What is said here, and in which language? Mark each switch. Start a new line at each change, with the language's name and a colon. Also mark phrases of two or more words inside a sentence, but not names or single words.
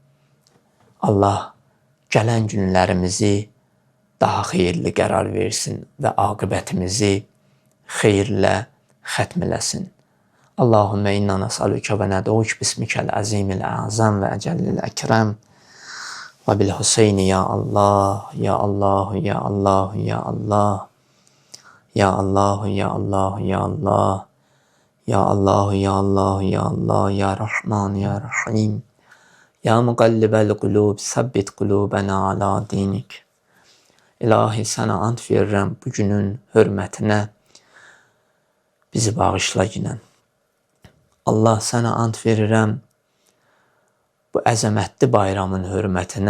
Azerbaijani: Allah gələn günlərimizi daha xeyirli qərar versin və aqibətimizi xeyirlə xətm eləsin.
Arabic: اللهم إنا نسألك وندعوك باسمك العظيم الأعظم والأجل الأكرم وبالحسين يا الله يا الله يا الله يا الله يا الله يا الله يا الله يا الله يا الله يا الله يا رحمن يا رحيم يا مقلب القلوب, ثبت قلوبنا على دينك.
Azerbaijani: İlahi, sənə ant verirəm bu günün hörmətinə, bizi bağışla ginən. Allah, sənə ant verirəm bu əzəmətli bayramın hörmətinə.